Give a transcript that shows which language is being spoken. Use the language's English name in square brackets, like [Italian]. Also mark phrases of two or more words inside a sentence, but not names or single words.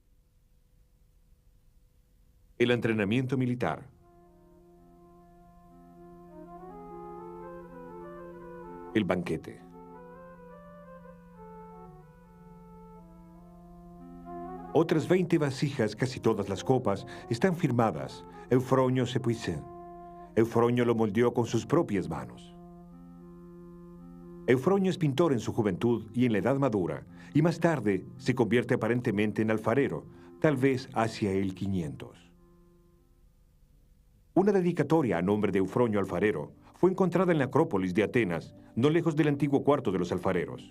[Spanish] El entrenamiento militar. El banquete. Otras 20 vasijas, casi todas las copas, están firmadas. Eufronio Sepuisen. Eufronio lo moldeó con sus propias manos. Eufronio es pintor en su juventud y en la edad madura, y más tarde se convierte aparentemente en alfarero, tal vez hacia el 500. Una dedicatoria a nombre de Eufronio Alfarero fue encontrada en la Acrópolis de Atenas, no lejos del antiguo cuarto de los alfareros.